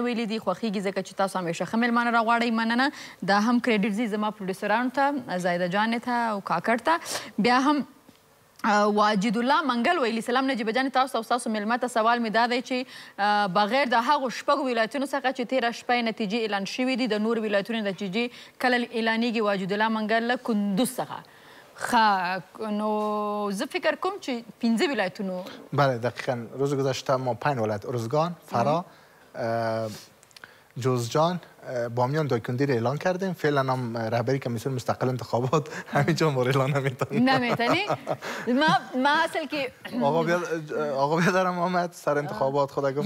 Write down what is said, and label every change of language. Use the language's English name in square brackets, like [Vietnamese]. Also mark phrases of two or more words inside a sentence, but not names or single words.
[Pashto] ویلی دی خوښیږي ځکه چې تاسو همیشه ښه مېلمانه راغواړئ مننه دا هم کریډټ ځي زما پروډیوسرانو ته زایده جانې ته او کاکړ ته بیا هم واجد الله منګل ویلي سلام نجیبه جانې تاسو او ستاسو مېلمه ته سوال مې دا دی چې بغیر د هغو شپږو ولایتونو څخه چې تېره شپه نتیجې اعلان شوي دي د نورو ولایتونو نتیجې کله اعلانېږي واجد الله منګل له کندوز څخه نو زه فکر کوم چې 15 ولایتونو [Persian] بله دقیقا روز گذشته ما 5 ولایت ارزگان فرا جوزجان بامیان دایکندی رو اعلان کردیم فعلا هم رهبری کمیسیون مستقل انتخابات همینجا ما رو اعلان نمیتونیم نمیتونی ما اصل که آقا بیادرم آمد سر انتخابات خدا گفت